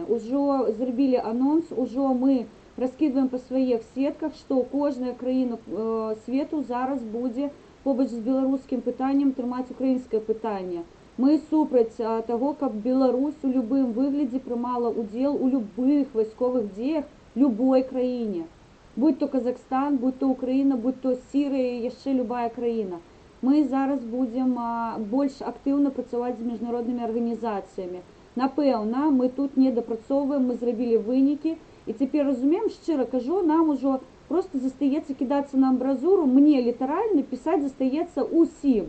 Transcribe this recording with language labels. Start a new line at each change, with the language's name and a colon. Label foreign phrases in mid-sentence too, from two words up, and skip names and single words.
Belarusian: Ужо зрабілі анонс, ужо мы раскідваем па сваіх сетках, што кожная краіна свету зараз будзе побач з беларускім пытаннем трымаць украінскае пытанне. Мы супраць таго, каб Беларусь у любым выглядзе прымала ўдзел у любых вайсковых дзеях любой краіне. Будь то Казахстан, будь то Украіна, будь то Сірыя, яшчэ любая краіна. Мы зараз будзем больш актыўна працаваць з міжнароднымі арганізацыямі. Напэўна, мы тут не дапрацоўваем, мы зрабілі вынікі, і цяпер разумеем, шчыра кажу, нам ужо просто застаецца кідацца на амбразуру, мне літаральна пісаць застаецца усім.